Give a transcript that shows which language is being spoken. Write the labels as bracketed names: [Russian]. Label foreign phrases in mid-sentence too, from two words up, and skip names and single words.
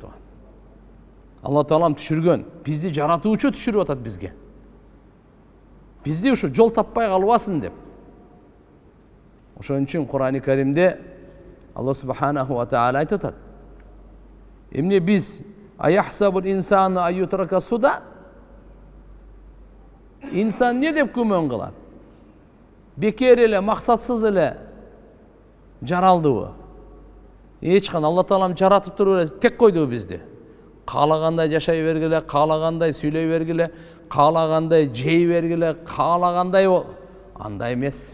[Kyrgyz] Алла Таалам түшүргөн, бизди жаратуучу түшүрүп атат бизге. Бизди ушу жол таппай калбасын деп. Ошон үчүн Кур'ан-ы Каримде Алла [Arabic] سبحانه وتعالى [Kyrgyz] айтып атат. Эмне биз [Arabic] أيحسب الإنسان أن يترك سدى? [Kyrgyz] Инсан не деп күмөн кылат? Бекер эле, максатсыз эле жаралдыбы? Эч кандай Алла Таалам жаратып туруп эле тек койду бизди. Каалагандай жашай бергиле, каалагандай сүйлөй бергиле, каалагандай жей бергиле, каалагандай андай эмес.